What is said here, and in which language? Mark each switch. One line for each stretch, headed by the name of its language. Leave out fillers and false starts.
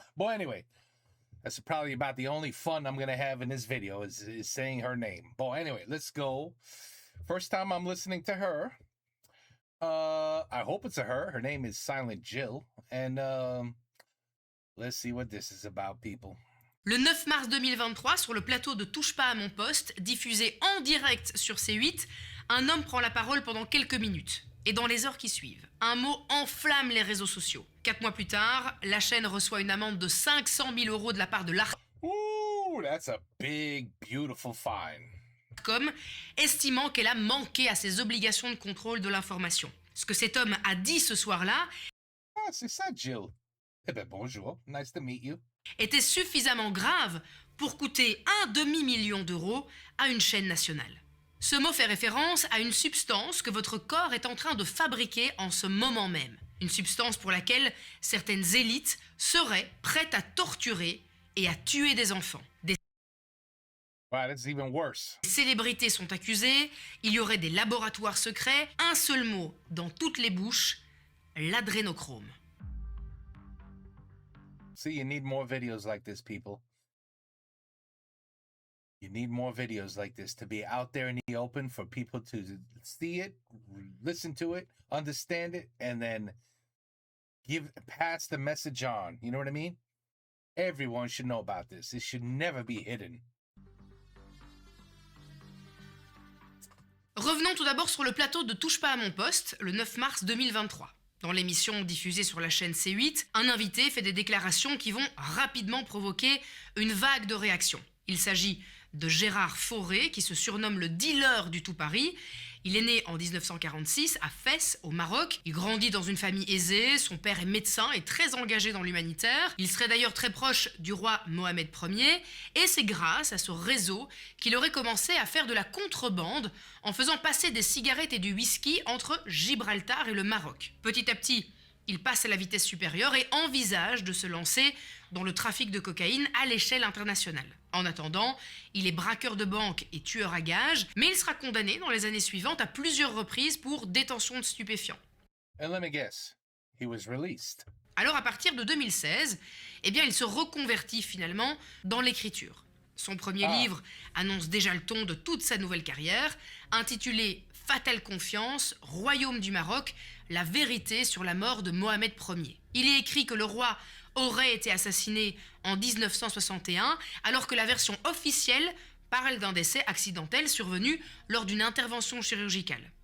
English: But anyway, that's probably about the only fun I'm going to have in this video is saying her name. But anyway, let's go. First time I'm listening to her. I hope it's a her. Her name is Silent Jill. And let's see what this is about, people.
French: Le 9 mars 2023, sur le plateau de Touche pas à mon poste, diffusé en direct sur C8, un homme prend la parole pendant quelques minutes. Et dans les heures qui suivent, un mot enflamme les réseaux sociaux. 4 mois plus tard, la chaîne reçoit une amende de 500 000 € de la part de l'Arcom,
English: Ooh, that's a big, beautiful fine.
French: estimant qu'elle a manqué à ses obligations de contrôle de l'information. Ce que cet homme a dit ce soir-là Ah, c'est ça, Jill. Eh ben, bonjour.
English: Nice to meet you.
French: était suffisamment grave pour coûter 250 000 € à une chaîne nationale. Ce mot fait référence à une substance que votre corps est en train de fabriquer en ce moment même. Une substance pour laquelle certaines élites seraient prêtes à torturer et à tuer des enfants. Des
English: Wow, that's even worse.
French: célébrités sont accusées, il y aurait des laboratoires secrets, un seul mot dans toutes les bouches, l'adrénochrome.
English: See, you need more videos like this, people. You need more videos like this to be out there in the open for people to see it, listen to it, understand it, and then pass the message on. You know what I mean? Everyone should know about this. It should never be hidden.
French: Revenons tout d'abord sur le plateau de Touche pas à mon poste, le 9 mars 2023. Dans l'émission diffusée sur la chaîne C8, un invité fait des déclarations qui vont rapidement provoquer une vague de réactions. Il s'agit de Gérard Fauré, qui se surnomme le dealer du tout Paris. Il est né en 1946 à Fès, au Maroc. Il grandit dans une famille aisée, son père est médecin et très engagé dans l'humanitaire. Il serait d'ailleurs très proche du roi Mohamed Ier, et c'est grâce à ce réseau qu'il aurait commencé à faire de la contrebande en faisant passer des cigarettes et du whisky entre Gibraltar et le Maroc. Petit à petit, il passe à la vitesse supérieure et envisage de se lancer dans le trafic de cocaïne à l'échelle internationale. En attendant, il est braqueur de banque et tueur à gages, mais il sera condamné dans les années suivantes à plusieurs reprises pour détention de stupéfiants.
English: And let me guess, he was released.
French: Alors à partir de 2016, il se reconvertit finalement dans l'écriture. Son premier livre annonce déjà le ton de toute sa nouvelle carrière, intitulé Fatale confiance, Royaume du Maroc, la vérité sur la mort de Mohamed Ier. Il est écrit que le roi aurait été assassiné en 1961, alors que la version officielle parle d'un décès accidentel survenu lors d'une intervention chirurgicale.